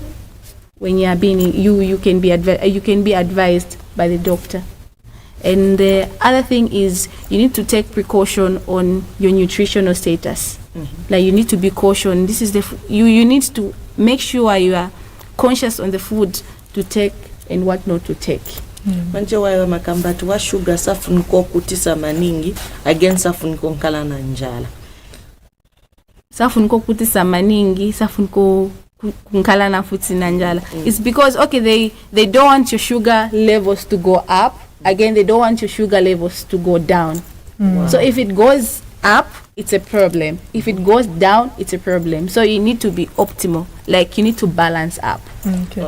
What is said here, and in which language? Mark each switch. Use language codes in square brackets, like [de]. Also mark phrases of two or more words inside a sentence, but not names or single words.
[en] When you are being, you can be advised by the doctor. And the other thing is you need to take precaution on your nutritional status. Like you need to be cautioned. This is you need to make sure you are conscious on the food to take and what not to take. [ny] Manje wayo makambatu wa sugar safuniko kutisa maningi against safuniko nkala na njala. Safuniko kutisa maningi, safuniko kunkala na futi na njala. [en] It's because they don't want your sugar levels to go up. Again, they don't want your sugar levels to go down. Wow. So if it goes up, it's a problem. If it goes down, it's a problem. So you need to be optimal. Like you need to balance up. Okay.